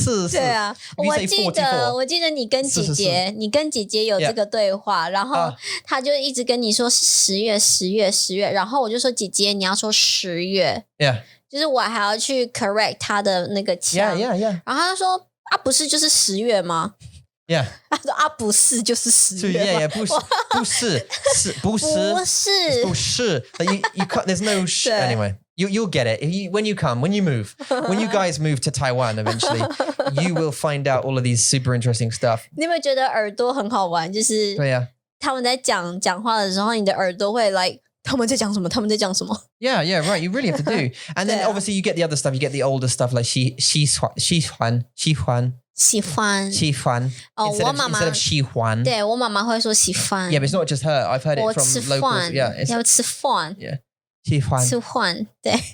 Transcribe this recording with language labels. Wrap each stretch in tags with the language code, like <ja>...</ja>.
<zh>对啊 我记得你跟姐姐有这个对话然后他就一直跟你说10月然后我就说姐姐你要说10月</zh> <en>Yeah.</en> <zh>就是我还要去 correct 他的那个腔</zh> <en>Yeah.</en> <zh>然后他说不是就是10月吗</zh> <en>Yeah.</en> <zh>他说不是就是10月</zh> <en>Yeah, 不是 You can't, there's no anyway. You'll get it. When you move, when you guys move to Taiwan eventually, you will find out all of these super interesting stuff.</en> <zh>你有没有觉得耳朵很好玩就是对啊他们在讲话的时候你的耳朵会 like 他们在讲什么</zh> <en>Yeah, right. You really have to do. And then obviously you get the other stuff. You get the older stuff like 喜欢</en> <zh>我妈妈</zh> <en>instead of 喜欢</en> <zh>对我妈妈会说喜欢</zh> <en>Yeah, but it's not just her. I've heard it from locals. Yeah, it's</en> <zh>要吃饭</zh> <en>Yeah. 喜欢</en> <zh>吃饭对</zh>